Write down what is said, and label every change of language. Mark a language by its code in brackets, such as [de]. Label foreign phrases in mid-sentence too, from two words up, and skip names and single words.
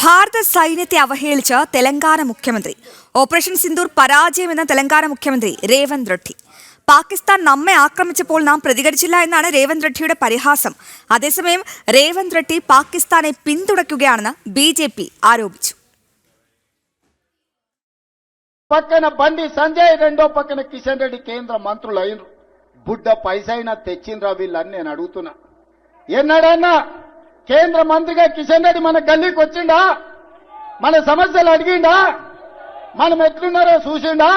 [ml] ഭാരത സൈന്യത്തെ അവഹേളിച്ച തെലങ്കാന മുഖ്യമന്ത്രി. ഓപ്പറേഷൻ സിന്ദൂർ പരാജയമെന്ന തെലങ്കാന മുഖ്യമന്ത്രി രേവന്ത് റെഡ്ഡി. പാകിസ്ഥാൻ നമ്മെ ആക്രമിച്ചപ്പോൾ നാം പ്രതികരിച്ചില്ല എന്നാണ് രേവന്ത് റെഡ്ഡിയുടെ പരിഹാസം. അതേസമയം രേവന്ത് റെഡ്ഡി പാകിസ്ഥാനെ പിന്തുണയ്ക്കുകയാണെന്ന് ബിജെപി ആരോപിച്ചു. [te] పక్కన బండి సంజయ్, రెండో పక్కన కిషన్ రెడ్డి కేంద్ర మంత్రులు అయినరు. బుడ్డ పైసైనా తెచ్చిండ్రా వీళ్ళని నేను అడుగుతున్నా. ఎన్నడన్నా కేంద్ర మంత్రిగా కిషన్ రెడ్డి మన గల్లీకి వచ్చిండా? మన సమస్యలు అడిగిండా? మనం ఎట్లున్నారో చూసిండా?